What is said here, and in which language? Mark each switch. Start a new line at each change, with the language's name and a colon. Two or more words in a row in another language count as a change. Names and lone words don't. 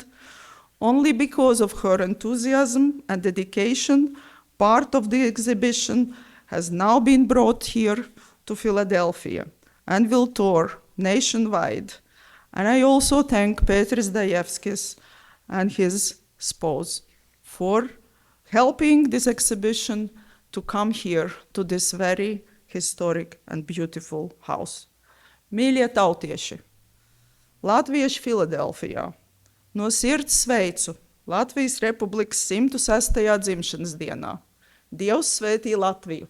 English: Only because of her enthusiasm and dedication, part of the exhibition has now been brought here to Philadelphia and will tour nationwide. And I also thank Petris Dajevskis and his spouse for helping this exhibition to come here to this very historic and beautiful house.
Latvian: Mīļie tautieši, Latvieši Filadelfijā, no sirds sveicu Latvijas Republikas 106. dzimšanas dienā. Dievs svētī Latviju!